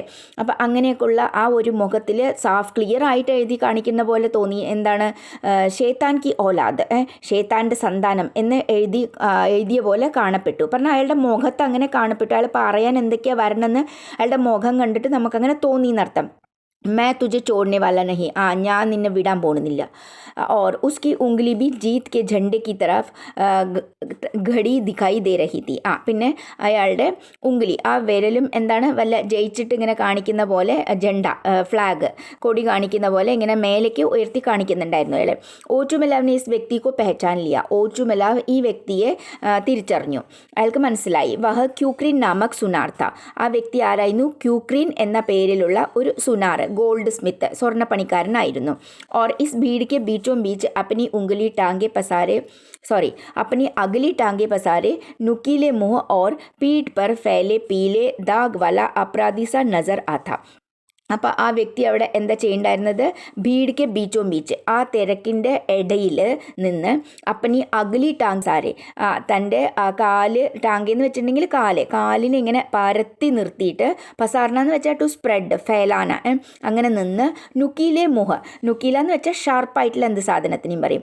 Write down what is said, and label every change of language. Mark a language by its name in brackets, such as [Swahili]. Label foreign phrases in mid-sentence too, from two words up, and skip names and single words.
[Malayalam] അപ്പോൾ അങ്ങനെയൊക്കെയുള്ള ആ ഒരു മുഖത്തിൽ സാഫ് ക്ലിയർ ആയിട്ട് എഴുതി കാണിക്കുന്ന പോലെ തോന്നി. എന്താണ്? [Hindi] शैतान की औलाद, [Malayalam] ഷെയ്ത്താൻ്റെ സന്താനം എന്ന് എഴുതിയ പോലെ കാണപ്പെട്ടു. പറഞ്ഞാൽ അയാളുടെ മുഖത്ത് അങ്ങനെ കാണപ്പെട്ടു. അയാൾ പറയാൻ എന്തൊക്കെയാണ് വരണമെന്ന് അയാളുടെ മുഖം കണ്ടിട്ട് നമുക്കങ്ങനെ തോന്നി എന്നർത്ഥം. [Hindi] मैं तुझे छोड़ने वाला नहीं, [Malayalam] ഞാൻ നിന്നെ വിടാൻ പോകുന്നില്ല. [Hindi] और उसकी उंगली भी जीत के झंडे की तरफ घड़ी दिखाई दे रही थी. [Malayalam] പിന്നെ അയാളുടെ ഉംഗലി, ആ വിരലും എന്താണ്, വല്ല ജയിച്ചിട്ട് ഇങ്ങനെ കാണിക്കുന്ന പോലെ, ജണ്ട, ഫ്ലാഗ്, കൊടി കാണിക്കുന്ന പോലെ ഇങ്ങനെ മേലേക്ക് ഉയർത്തി കാണിക്കുന്നുണ്ടായിരുന്നു അയാൾ. ഓച്ചുമെലാവിനെ ഈ വ്യക്തിക്ക് [Hindi] पहचान लिया, [Malayalam] ഓച്ചുമെലാവ് ഈ വ്യക്തിയെ തിരിച്ചറിഞ്ഞു, അയാൾക്ക് മനസ്സിലായി. [Hindi] वह क्यूक्रीन नामक सुनार था, [Malayalam] ആ വ്യക്തി ആരായിരുന്നു? ക്യൂക്രീൻ എന്ന പേരിലുള്ള ഒരു സുനാർ, [English] gold smith, [Malayalam] സ്വർണ്ണപ്പണിക്കാരനായിരുന്നു. [Hindi] और इस भीड़ के बीचों बीच अपनी अगली टांगे पसारे नुकीले मुंह और पीठ पर फैले पीले दाग वाला अपराधी सा नजर आता. [Malayalam] അപ്പോൾ ആ വ്യക്തി അവിടെ എന്താ ചെയ്യേണ്ടായിരുന്നത്? [Hindi] भीड़ के बीचों बीच, [Malayalam] ആ തിരക്കിൻ്റെ ഇടയിൽ നിന്ന് [Hindi] अपनी अगली टांग सारे, [Malayalam] തൻ്റെ കാല്, ടാങ്കെന്ന് വെച്ചിട്ടുണ്ടെങ്കിൽ കാലിനെ ഇങ്ങനെ പരത്തി നിർത്തിയിട്ട്, പസാർന എന്ന് വെച്ചാൽ [English] to spread, [Malayalam] ഫേലാന, അങ്ങനെ നിന്ന്, [Hindi] नुकीले मुँह, [Malayalam] നുക്കീല എന്ന് വെച്ചാൽ ഷാർപ്പായിട്ടുള്ള എന്ത് സാധനത്തിനും പറയും.